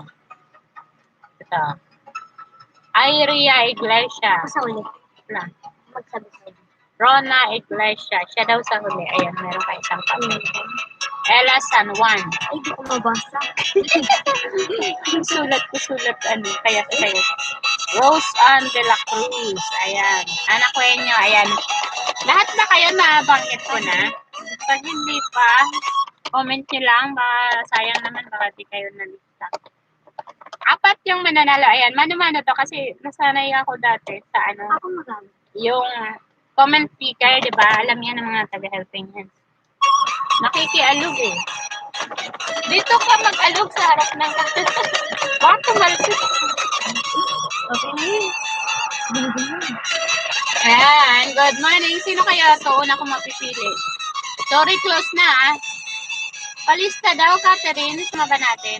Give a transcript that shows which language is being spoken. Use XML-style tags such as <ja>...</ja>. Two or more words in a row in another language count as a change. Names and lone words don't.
<tl>Ito. Iria Iglesia. Sa ulit. Lang. Magsabi sa'yo. Rona Iglesia. Siya daw sa huli. Ayan, meron ka isang papel. Ella San Juan. Ay, di ko mabasa. Sulat kaya sa'yo. Rose Ann de la Cruz. Ayan. Anak ko inyo. Ayan. Lahat na kayo nabanggit ko na. Pag hindi pa, comment nyo lang. Sayang naman baka di kayo nalista. 4 yung mananalo. Ayan. Mano-mano to kasi nasanay ako dati sa Ako magkano? yung</tl> <en>comment picker,</en> <tl>di ba? Alam yan ng mga taga-</tl> <en>helping hands.</en> <tl>Nakikialog eh. Dito ka mag-alog sa harap ng bakit tumalsik? Okay na yun. Binigyan mo. Ayan,</tl> <en>good morning.</en> <tl>Sino kaya ito? Una ko mapipili. Sorry, close na ah. Palista daw, Catherine. Sama ba natin?</tl>